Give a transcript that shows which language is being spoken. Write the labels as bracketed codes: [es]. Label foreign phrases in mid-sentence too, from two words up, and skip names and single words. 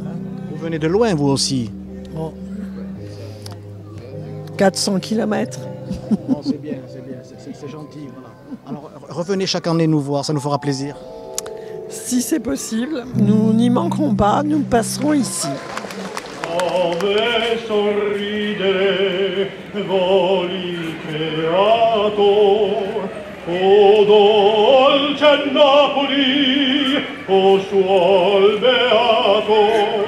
[fr] Vous venez de loin, vous aussi? Oh. 400 km. Oh, c'est bien, c'est gentil. Voilà. Alors revenez chaque année nous voir, ça nous fera plaisir. Si c'est possible, nous n'y manquerons pas, nous passerons ici. [it] Ave sorridere voli creator, o dolce Napoli, o suol beato.